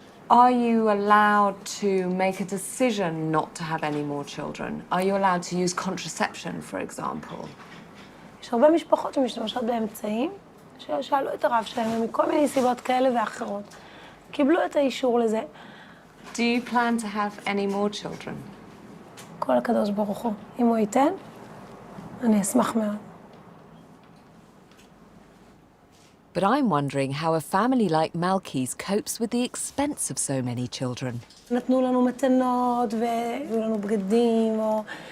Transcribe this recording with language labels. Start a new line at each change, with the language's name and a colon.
English: Are you allowed to make a decision not to have any more children? Are you allowed to use contraception, for example?
Hebrew: יש הרבה משפחות שמשתמשות באמצעים, ששאלו את הרב שלהם, ומכל מיני סיבות כאלה ואחרות, קיבלו את האישור לזה.
English: Do you plan to have any more children?
Hebrew: כל הקדוש ברוך הוא. אם הוא ייתן, אני אשמח מאוד.
English: But I'm wondering how a family like Malki's copes with the expense of so many children.
Hebrew: נתנו לנו מתנות והביאו לנו בגדים, או...